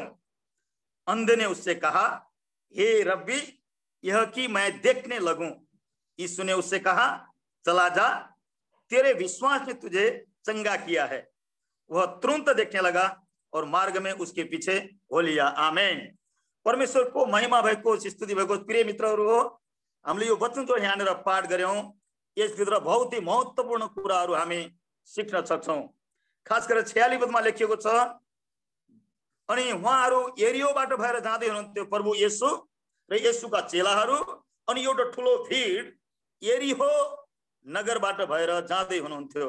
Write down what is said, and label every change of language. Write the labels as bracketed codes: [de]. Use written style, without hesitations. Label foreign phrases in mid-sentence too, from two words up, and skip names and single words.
[hi] अंधे ने उससे कहा, हे रब्बी, यह कि मैं देखने लगूं। यीशु ने उससे कहा, चला जा, तेरे विश्वास ने तुझे चंगा किया है। वह तुरंत देखने लगा और मार्ग में उसके पीछे हो लिया। [ne] आमेन। परमेश्वर को महिमा भएको, स्तुति भएको। प्रिय मित्रहरू हो, हामीले यो वचन जो यहाँनिर पाठ गर्यौं, यसभित्र [hi] बहुत ही [ne] महत्त्वपूर्ण कुराहरू हामी सिक्न सक्छौं। खास गरेर 46 पदमा लेखिएको छ, अनि उहाँहरू एरियोबाट भएर जाँदै हुनुहुन्थ्यो प्रभु येशू र येशूका चेलाहरू, अनि एउटा ठुलो भिड एरिहो नगरबाट भएर जाँदै हुनुहुन्थ्यो।